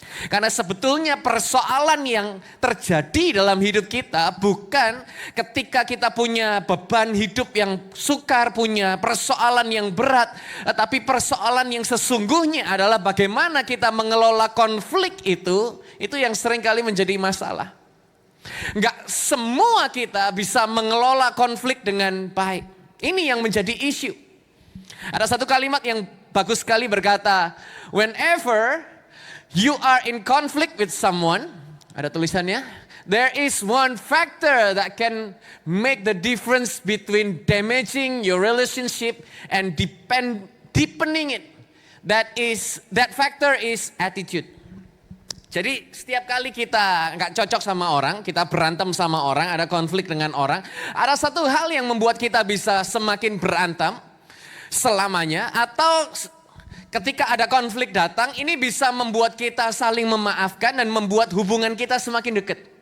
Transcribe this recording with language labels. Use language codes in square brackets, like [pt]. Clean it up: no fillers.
[id] Karena sebetulnya persoalan yang terjadi dalam hidup kita bukan ketika kita punya beban hidup yang sukar, punya persoalan yang berat. Tapi persoalan yang sesungguhnya adalah bagaimana kita mengelola konflik itu yang seringkali menjadi masalah. Enggak semua kita bisa mengelola konflik dengan baik. Ini yang menjadi isu. Ada satu kalimat yang bagus sekali berkata, [en] whenever you are in conflict with someone, [id] ada tulisannya, [en] there is one factor that can make the difference between damaging your relationship and deepening it. That factor is attitude. [id] Jadi setiap kali kita nggak cocok sama orang, kita berantem sama orang, ada konflik dengan orang, ada satu hal yang membuat kita bisa semakin berantem selamanya, atau ketika ada konflik datang, ini bisa membuat kita saling memaafkan dan membuat hubungan kita semakin dekat.